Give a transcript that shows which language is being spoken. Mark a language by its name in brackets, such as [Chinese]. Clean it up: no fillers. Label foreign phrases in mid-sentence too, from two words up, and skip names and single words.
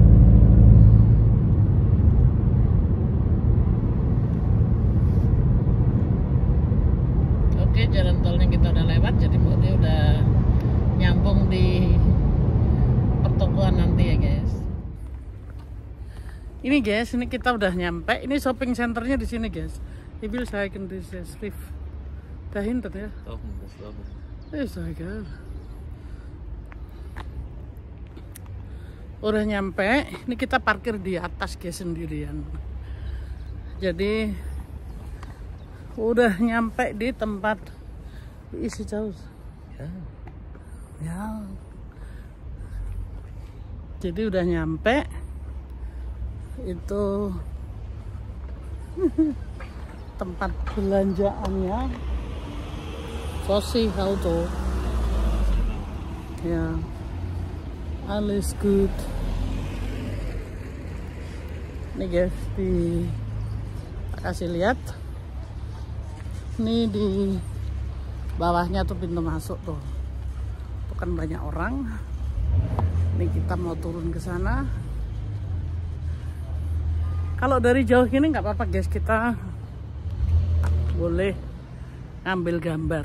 [Indonesian] Oke, jalan tolnya kita udah lewat, jadi Bode udah nyambung di pertokoan nanti ya guys. Ini guys, ini kita udah nyampe. Ini [English] shopping centernya [Indonesian] di sini guys. [German] Ich will zeigen diese Schrift dahinter ya. [Indonesian] Udah nyampe, ini kita parkir di atas guys sendirian. Jadi udah nyampe di tempat isi jauh. Ya. Jadi udah nyampe itu tempat belanjaannya. Fossi Auto. Ya. [German] Alles gut. [Indonesian] Ini guys, kasih lihat. Ini di bawahnya tuh pintu masuk tuh. Bukan banyak orang. Ini kita mau turun ke sana. Kalau dari jauh gini nggak apa-apa guys, kita boleh ambil gambar.